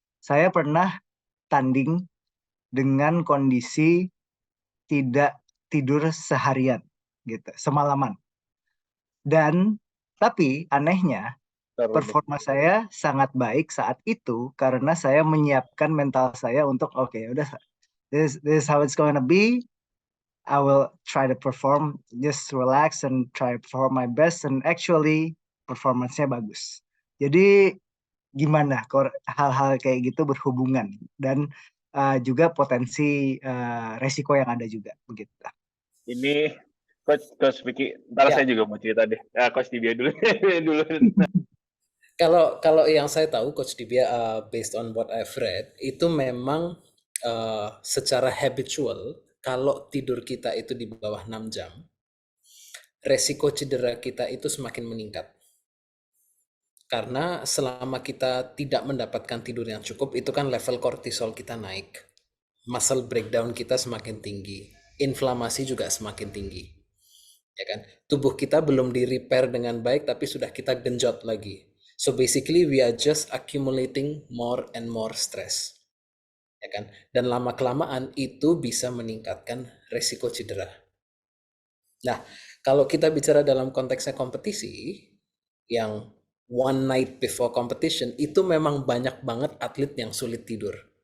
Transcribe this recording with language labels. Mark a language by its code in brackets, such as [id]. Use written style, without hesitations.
[id] Saya pernah tanding dengan kondisi tidak tidur seharian gitu, semalaman. Dan tapi anehnya Taruh nih. performa saya sangat baik saat itu karena saya menyiapkan mental saya untuk oke, udah [en] this is how it's gonna be. I will try to perform, just relax and try to perform my best, and actually [id] performance-nya bagus. Jadi gimana hal-hal kayak gitu berhubungan dan juga potensi resiko yang ada juga begitu. Ini Coach Vicky, ntar Ya, saya juga mau cerita deh. Coach Dibia dulu. dulu. kalau yang saya tahu Coach Dibia, [en] based on what I've read, [id] itu memang secara habitual kalau tidur kita itu di bawah 6 jam, resiko cedera kita itu semakin meningkat. Karena selama kita tidak mendapatkan tidur yang cukup, itu kan level kortisol kita naik. [en] Muscle breakdown [id] kita semakin tinggi. Inflamasi juga semakin tinggi. Ya kan? Tubuh kita belum di-repair dengan baik, tapi sudah kita genjot lagi. [en] So basically we are just accumulating more and more stress. [id] Ya kan? Dan lama-kelamaan itu bisa meningkatkan resiko cedera. Nah, Kalau kita bicara dalam konteksnya kompetisi, yang [en] one night before competition, [id] itu memang banyak banget atlet yang sulit tidur.